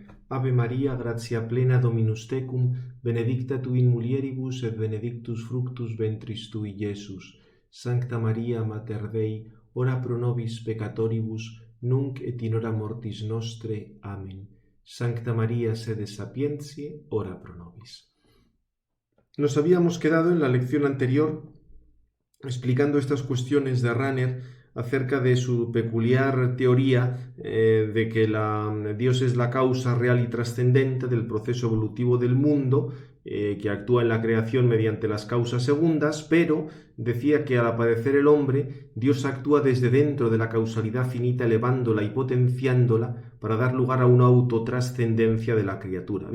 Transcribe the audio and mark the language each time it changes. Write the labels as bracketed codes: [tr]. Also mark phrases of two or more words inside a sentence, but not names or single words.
[la] Ave Maria, gratia plena Dominus tecum, benedicta tu in mulieribus et benedictus fructus ventris tui, Iesus. Sancta Maria, Mater Dei, ora pro nobis peccatoribus, nunc et in hora mortis nostre. Amen. Sancta Maria, sede sapientiae, ora pro nobis. [es] Nos habíamos quedado en la lección anterior explicando estas cuestiones de Rahner acerca de su peculiar teoría de que Dios es la causa real y trascendente del proceso evolutivo del mundo, que actúa en la creación mediante las causas segundas, pero decía que al aparecer el hombre, Dios actúa desde dentro de la causalidad finita, elevándola y potenciándola para dar lugar a una autotrascendencia de la criatura.